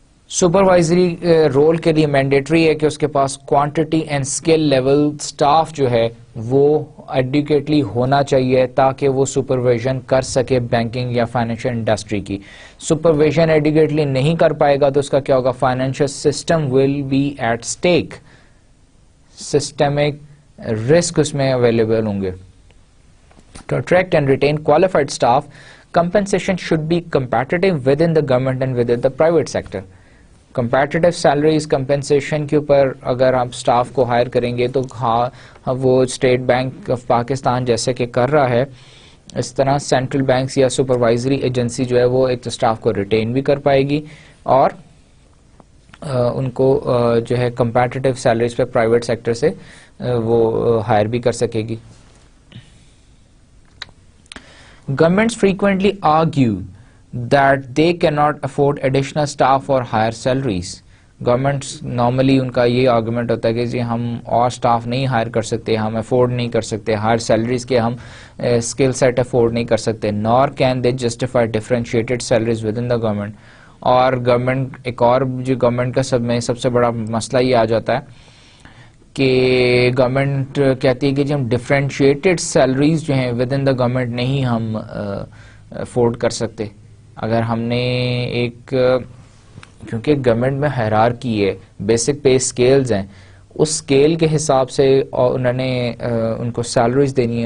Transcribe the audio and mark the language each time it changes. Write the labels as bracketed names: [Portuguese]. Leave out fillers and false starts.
[Urdu] Supervisory role کے لیے mandatory ہے کہ اس کے پاس quantity and skill level staff جو ہے وہ ایڈیکویٹلی ہونا چاہیے تاکہ وہ سپرویژن کر سکے بینکنگ یا فائنینشیل انڈسٹری کی. سپرویژن ایڈیکویٹلی نہیں کر پائے گا تو اس کا کیا ہوگا؟ [English] financial system will be at stake, [Urdu] systemic risk اس میں اویلیبل ہوں گے. [English] To attract and retain qualified staff compensation should be competitive within the government and within the private sector. [Urdu] Competitive salaries compensation کے اوپر اگر آپ اسٹاف کو higher کریں گے تو وہ اسٹیٹ بینک آف پاکستان جیسے کہ کر رہا ہے اس طرح سینٹرل بینکس یا سپروائزری ایجنسی جو ہے وہ ایک تو اسٹاف کو ریٹین بھی کر پائے گی اور ان کو جو ہے کمپیٹیٹیو سیلریز پہ پرائیویٹ سیکٹر سے وہ ہائر بھی کر سکے گی. [English] Governments frequently argue that they cannot afford additional staff or higher salaries. Governments normally [Urdu] ان کا یہ آرگومنٹ ہوتا ہے کہ جی ہم اور اسٹاف نہیں ہائر کر سکتے، ہم افورڈ نہیں کر سکتے ہائر سیلریز کے، ہم اسکل سیٹ افورڈ نہیں کر سکتے. [English] nor can they justify differentiated salaries within the government. [Urdu] اور گورنمنٹ ایک اور جو گورنمنٹ کا سب سے بڑا مسئلہ یہ آ جاتا ہے کہ گورنمنٹ کہتی ہے کہ جی ہم ڈفرینشیٹڈ سیلریز جو ہیں [English] with in the government [Urdu] نہیں ہم افورڈ کر سکتے. اگر ہم نے ایک کیونکہ گورنمنٹ میں ہیرارکی ہے، بیسک پے اسکیلز ہیں، اس اسکیل کے حساب سے انہوں نے ان کو سیلریز دینی ہے.